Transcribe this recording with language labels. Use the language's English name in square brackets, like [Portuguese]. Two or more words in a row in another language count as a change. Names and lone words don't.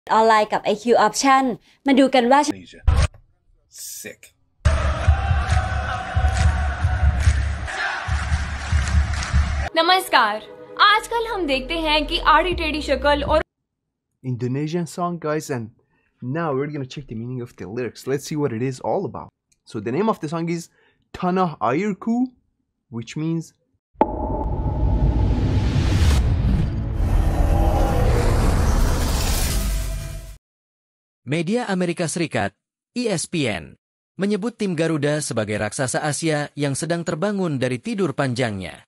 [Thai] ออนไลน์กับ IQ Option มาดูกันว่า [English] Sick. [Hindi] नमस्कार। आजकल हम देखते हैं कि आड़ी टेढ़ी शक्ल और [English] Indonesian song, guys, and now we're gonna check the meaning of the lyrics. Let's see what it is all about. So the name of the song is Tanah Airku, which means [Indonesian] Media Amerika Serikat, ESPN, menyebut tim Garuda sebagai raksasa Asia yang sedang terbangun dari tidur panjangnya.